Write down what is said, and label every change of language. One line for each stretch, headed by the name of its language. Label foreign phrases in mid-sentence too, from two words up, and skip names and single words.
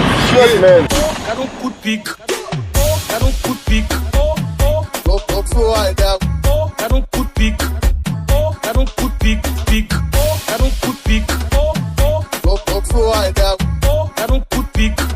English: Shit, men.
Haitian Creole: Gade yon kout pik, Oh, ka don kout pik.
English: Oh, oh. Go, go, go, I got
Haitian Creole: Oh, ka don kout pik. Oh, ka don kout pik, pik. Oh, ka don kout pik. Oh, oh.
English: Go, go, go, I got
Haitian Creole: Oh, ka don kout pik.